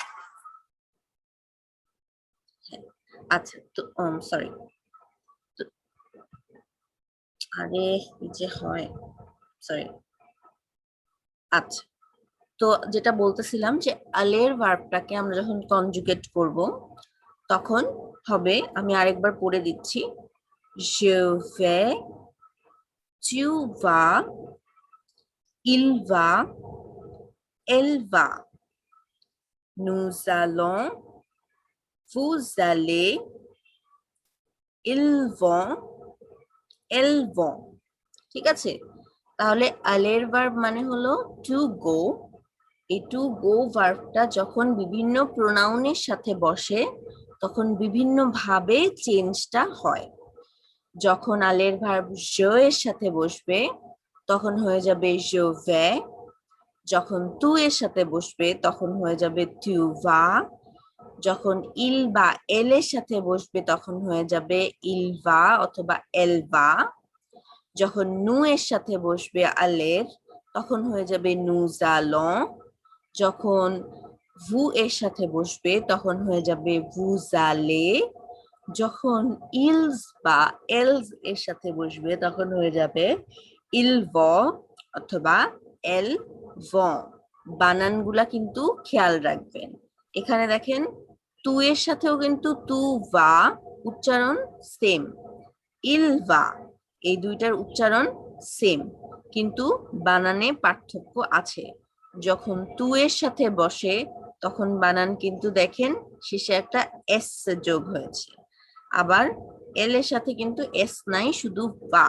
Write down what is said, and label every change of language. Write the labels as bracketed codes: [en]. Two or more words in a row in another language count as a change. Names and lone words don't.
[bn] আচ্ছা, তো সরি, আরে কি যে হয়, সরি। আচ্ছা, তো যেটা বলতেছিলাম যে আলের ভার্বটাকে আমরা যখন কনজুগেট করব তখন হবে, আমি আরেকবার পড়ে দিচ্ছি, [fr] je vais, tu vas, il va, elle va, nous allons, vous allez, ils vont, elles vont। [bn] ঠিক আছে? তাহলে আলের ভার্ব মানে হলো [en] to go. [bn] এই [en] to go [bn] ভার্বটা যখন বিভিন্ন প্রোনাউনের সাথে বসে তখন বিভিন্ন ভাবে চেঞ্জটা হয়। যখন আলের ভার্ব je এর সাথে বসবে তখন হয়ে যাবে [fr] je vais, [bn] যখন তু এর সাথে বসবে তখন হয়ে যাবে [fr] tu vas, [bn] যখন ইল বা এল এর সাথে বসবে তখন হয়ে যাবে [fr] il va [bn] অথবা [fr] elle va, [bn] যখন নু এর সাথে বসবে আলের তখন হয়ে যাবে [fr] nous allons, [bn] যখন ভু এর সাথে বসবে তখন হয়ে যাবে [fr] vous allez, [bn] যখন ইলস বা এলস এর সাথে বসবে তখন হয়ে যাবে [fr] ils vont [bn] অথবা [fr] elles vont। [bn] বানানগুলা কিন্তু খেয়াল রাখবেন। এখানে দেখেন, তু এর সাথেও কিন্তু [fr] tu va [bn] উচ্চারণ সেম, [fr] il va [bn] এই দুইটার উচ্চারণ সেম, কিন্তু বানানে পার্থক্য আছে। যখন তু এর সাথে বসে তখন বানান কিন্তু দেখেন শেষে একটা এস যোগ হয়েছে, আবার এল এর সাথে কিন্তু এস নাই, শুধু বা।